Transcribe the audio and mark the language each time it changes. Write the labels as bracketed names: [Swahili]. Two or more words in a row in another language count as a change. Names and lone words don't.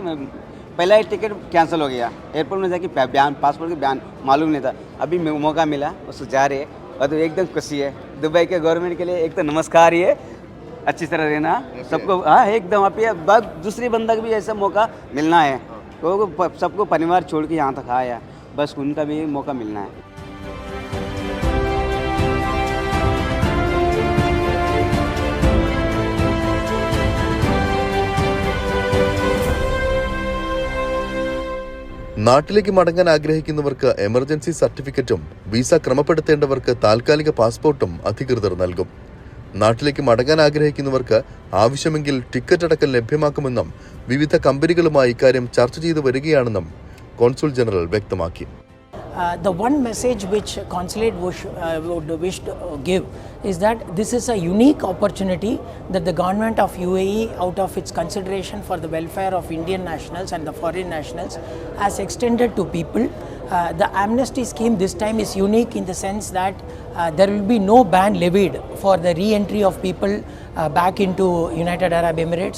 [Hindi] पहला ही टिकट कैंसिल हो गया, एयरपोर्ट में जाके बयान, पासपोर्ट का बयान मालूम नहीं था, अभी मौका मिला उसको जा रहे हैं और तो एकदम खुशी है। दुबई के गवर्नमेंट के लिए एक तो नमस्कार ही है, अच्छी तरह रहना सबको। हाँ एकदम, आप ये बात दूसरी बंदा को भी ऐसा मौका मिलना है, तो सबको परिवार छोड़ के यहाँ तक आया, बस उनका भी मौका मिलना है। [Malayalam] നാട്ടിലേക്ക് മടങ്ങാൻ ആഗ്രഹിക്കുന്നവർക്ക് എമർജൻസി സർട്ടിഫിക്കറ്റും വിസ ക്രമപ്പെടുത്തേണ്ടവർക്ക് താൽക്കാലിക പാസ്പോർട്ടും അധികൃതർ നൽകും. നാട്ടിലേക്ക് മടങ്ങാൻ ആഗ്രഹിക്കുന്നവർക്ക് ആവശ്യമെങ്കിൽ ടിക്കറ്റ് അടക്കം ലഭ്യമാക്കുമെന്നും വിവിധ കമ്പനികളുമായി ഇക്കാര്യം ചർച്ച ചെയ്തു വരികയാണെന്നും കോൺസുൽ ജനറൽ വ്യക്തമാക്കി. [English] The one message which consulate would wish to give is that this is a unique opportunity that the government of UAE, out of its consideration for the welfare of Indian nationals and the foreign nationals, has extended to people. The amnesty scheme this time is unique in the sense that there will be no ban levied for the re-entry of people back into United Arab Emirates.